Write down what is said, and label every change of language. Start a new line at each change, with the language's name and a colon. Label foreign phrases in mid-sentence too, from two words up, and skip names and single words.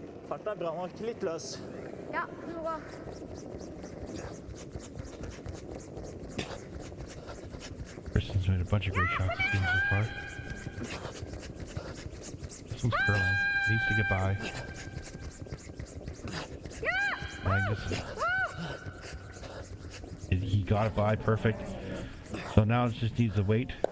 Norwegian: Farta er bra nok. Litt løs. Ja, du må gå.
English: Kristen's made a bunch of great shots this game so far. This one's curling. Needs to get by. Magnus. He got it by. Perfect. So now it just needs to wait.